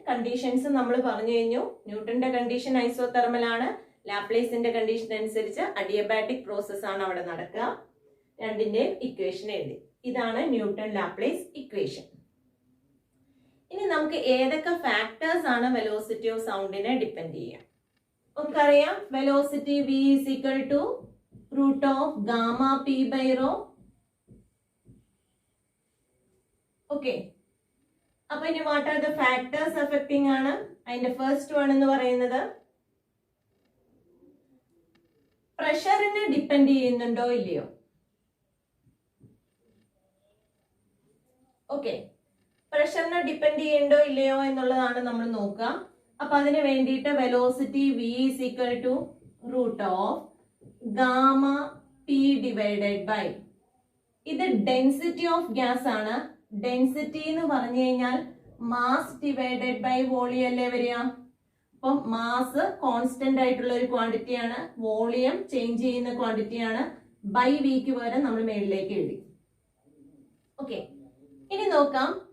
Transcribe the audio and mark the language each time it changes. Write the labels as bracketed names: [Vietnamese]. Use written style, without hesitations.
[Malayalam] Conditions നമ്മൾ പറഞ്ഞു കഴിഞ്ഞു. ന്യൂട്ടന്റെ കണ്ടീഷൻ ഐസോതെർമൽ ആണ്. ലാപ്ലേസിന്റെ കണ്ടീഷൻ അനുസരിച്ച് അഡിയബാറ്റിക് പ്രോസസ് ആണ് അവിടെ നടക്കുക. രണ്ടിന്റെയും ഇക്വേഷൻ എഴുതി. ഇതാണ് ന്യൂട്ടൺ ലാപ്ലേസ് ഇക്വേഷൻ. ഇനി നമുക്ക് ഏതൊക്കെ ഫാക്ടേഴ്സ് ആണ് വെലോസിറ്റി ഓഫ് സൗണ്ടിനെ ഡിപ്പെൻഡ് ചെയ്യുക. നമുക്കറിയാം velocity [English] v is equal to root of gamma p by rho. Okay, [Malayalam] അപ്പൊ ഇനി [English] What are the factors affecting ആണ്. [Malayalam] അതിന്റെ ഫസ്റ്റ് വൺ എന്ന് പറയുന്നത് പ്രഷറിനെ ഡിപ്പെൻഡ് ചെയ്യുന്നുണ്ടോ ഇല്ലയോ. ഓക്കെ, പ്രഷറിനെ ഡിപ്പെൻഡ് ചെയ്യണ്ടോ ഇല്ലയോ എന്നുള്ളതാണ് നമ്മൾ നോക്കുക. അപ്പൊ അതിന് വേണ്ടിയിട്ട് velocity [English] v is equal to root of gamma p divided by, [Malayalam] ഇത് ഡെൻസിറ്റി ഓഫ് ഗ്യാസ് ആണ്. ഡെൻസിറ്റി എന്ന് പറഞ്ഞു കഴിഞ്ഞാൽ മാസ് ഡിവൈഡഡ് ബൈ വോളിയം അല്ലേ വരിക. അപ്പം മാസ് കോൺസ്റ്റന്റ് ആയിട്ടുള്ള ഒരു ക്വാണ്ടിറ്റി ആണ്, വോളിയം ചേഞ്ച് ചെയ്യുന്ന ക്വാണ്ടിറ്റി ആണ്. ബൈ വിക്ക് പകരം നമ്മൾ മേളിലേക്ക് എഴുതി. ഓക്കെ, ഇനി നോക്കാം.